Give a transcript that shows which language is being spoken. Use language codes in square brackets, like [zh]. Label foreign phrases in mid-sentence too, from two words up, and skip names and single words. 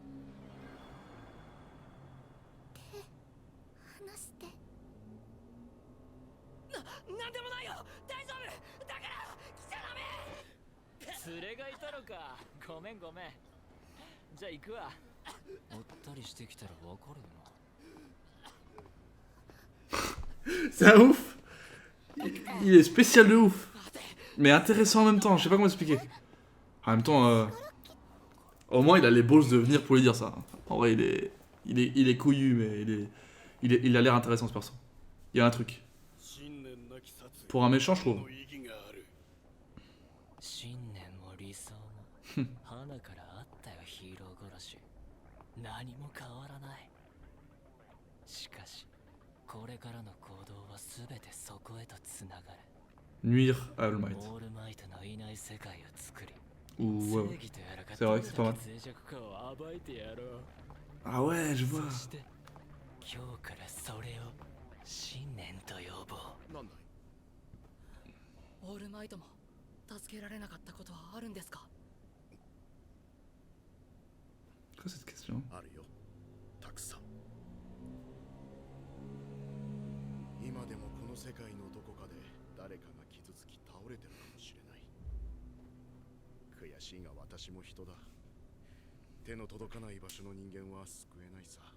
[ja] 手離して。なんでもないよ、大丈夫だから来ちゃダメ。連れがいたのか、ごめんごめん。じゃあ行くわ。おったりしてきたらわかるな。 [fr] C'est un ouf. Il est spécial de ouf. Mais intéressant en même temps, je sais pas comment expliquer. En même temps, au moins il a les balls de venir pour lui dire ça. En vrai, il est couillu, mais il a l'air intéressant ce perso. Il y a un truc. Pour un méchant, je trouve. [ja] 信念も理想も花からあったよヒーロー殺し。何も変わらない。しかしこれからの行動は全てそこへとつながる。 [fr] Nuire à All Might. [ja] オールマイトのいない世界を作り、 [fr] Ou ouais, ouais. [ja] 正義とやらが [fr] C'est vrai que c'est pas mal. [ja] 脆弱かを暴いてやろう。 [fr] Ah ouais, je vois. [ja] そして今日からそれを信念と呼ぼう。なんだい。オールマイトも助けられなかったことはあるんですか？ [fr] Quoi cette question? [ja] あるよ、たくさん。今でもこの世界のどこかで誰かが傷つき倒れてるかもしれない。悔しいが私も人だ。手の届かない場所の人間は救えないさ。